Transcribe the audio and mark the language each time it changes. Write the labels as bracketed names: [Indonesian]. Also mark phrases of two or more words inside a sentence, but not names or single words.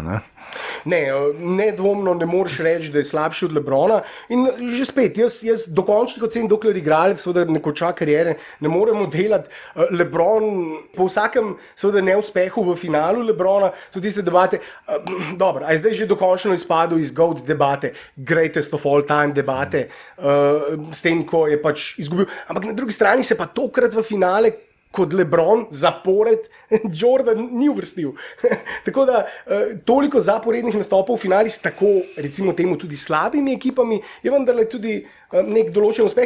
[Slovenian] Ne, nedvomno ne moreš reči, da je slabši od LeBrona. In že spet, jaz dokončnih ocen, dokler igralec ne konča kariere, ne moremo delati. LeBron po vsakem neuspehu v finalu LeBrona so tiste debate, dobro, a je zdaj že dokončno izpadel iz GOAT debate, [English] greatest of all time debate, [Slovenian] s tem, ko je pač izgubil. Ampak na drugi strani se pa tokrat v finale kot LeBron zapored Jordan ni uvrstil. Tako da toliko zaporednih nastopov v finali s tako, recimo temu, tudi slabimi ekipami je vendarle tudi nek določen uspeh.